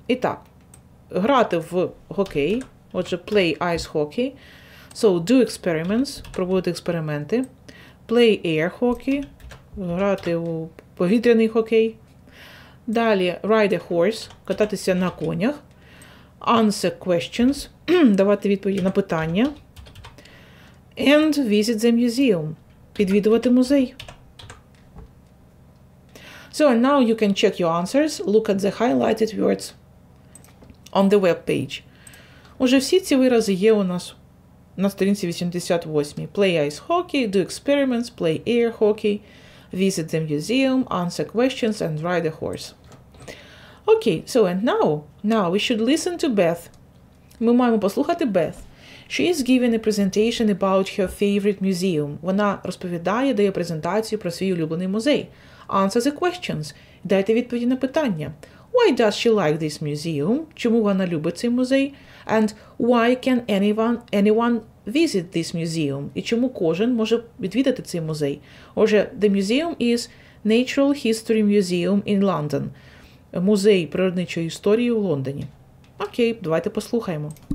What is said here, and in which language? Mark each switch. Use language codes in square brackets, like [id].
[uk] І так, грати в хокей, отже, [en] play ice hockey. So, do experiments, [uk] проводити експерименти. [en] Play air hockey, [uk] грати у повітряний хокей. Далі, [en] ride a horse, [uk] кататися на конях. [en] Answer questions, [uk] давати відповіді на питання. [en] And visit the museum, [uk] відвідувати музей. [en] So, and now you can check your answers. Look at the highlighted words on the web page. [uk] Уже всі ці вирази є у нас на сторінці 88. [en] Play ice hockey, do experiments, play air hockey, visit the museum, answer questions, and ride a horse. Okay, so and now we should listen to Beth. [uk] Ми маємо послухати Beth. [en] She is giving a presentation about her favorite museum. [uk] Вона розповідає, дає презентацію про свій улюблений музей. [en] Answer the questions. [uk] Дайте відповіді на питання. [en] Why does she like this museum? [uk] Чому вона любить цей музей? [en] And why can anyone visit this museum? [uk] І чому кожен може відвідати цей музей? [en] Отже, the museum is Natural History Museum in London. [uk] Музей природничої історії у Лондоні. Окей, давайте послухаємо.